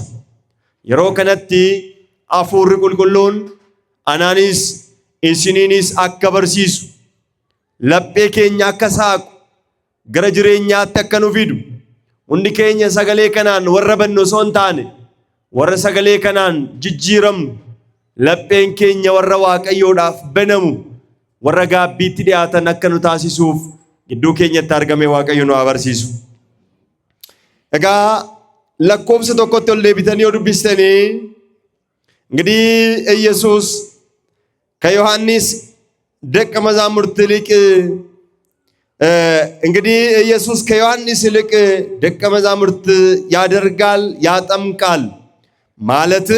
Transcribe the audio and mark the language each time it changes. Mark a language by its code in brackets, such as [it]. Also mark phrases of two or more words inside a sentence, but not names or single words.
[om] Yeroo kanatti hafuurri qulqulluun anaanis isiniinis akka barsiisu, laphee keenya akka saaqu, gara jireenyaatti akka nu fidu, hundi keenya sagalee kanaan warra bannu osoo hin taane, warra sagalee kanaan jijjiiramnu, lapheen keenya warra Waaqayyoodhaaf banamu, warra gaabbiitti dhiyaatan akka nu taasisuuf gidduu keenyatti argame Waaqayyo nu haa barsiisu. Egaa lakkoofsa tokkotti ol deebitanii yoo dubbistanii [am] እንግዲህ ኢየሱስ ከዮሐንስ ደቀ መዛሙርት ይልቅ እንግዲህ ኢየሱስ ከዮሐንስ ይልቅ ደቀ መዛሙርት ያደርጋል ያጠምቃል ማለትን